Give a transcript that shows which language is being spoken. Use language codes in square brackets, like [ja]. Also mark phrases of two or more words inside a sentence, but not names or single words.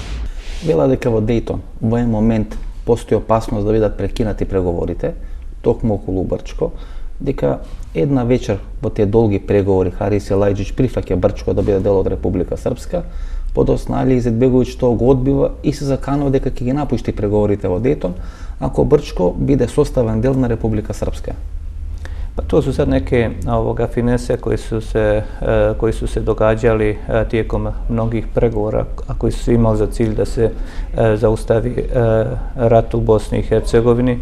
[mk] Вела дека во Дејтон во еден момент постои опасност да бидат прекинати преговорите токму околу Брчко, дека една вечер во тие долги преговори Харис Елајџич прифаќа Брчко да биде дел од Република Српска, подоцна Али Изетбеговиќ тоа го одбива и се заканува дека ќе ги напушти преговорите во Дејтон ако Brčko биде саставан дел на Република Српска? [hr] Pa to su sad neke finese koji su se događali tijekom mnogih pregovora, a koji su imali za cilj da se zaustavi rat u Bosni i Hercegovini.